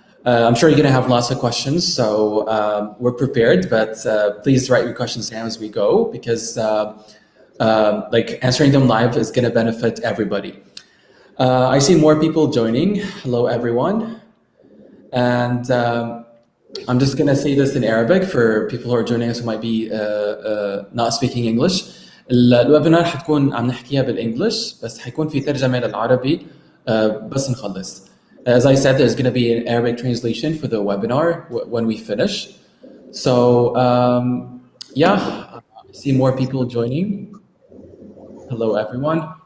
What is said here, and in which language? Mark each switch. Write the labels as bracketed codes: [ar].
[en] I'm sure you're going to have lots of questions, so we're prepared, but please write your questions down as we go because answering them live is going to benefit everybody. I see more people joining. Hello, everyone. And I'm just going to say this in Arabic for people who are joining us who might be not speaking English. [ar] الويبينار حتكون عم نحكيها بالإنجلش بس حيكون في ترجمة للعربي بس نخلص. [en] As I said, there's going to be an Arabic translation for the webinar when we finish. So, I see more people joining. Hello, everyone.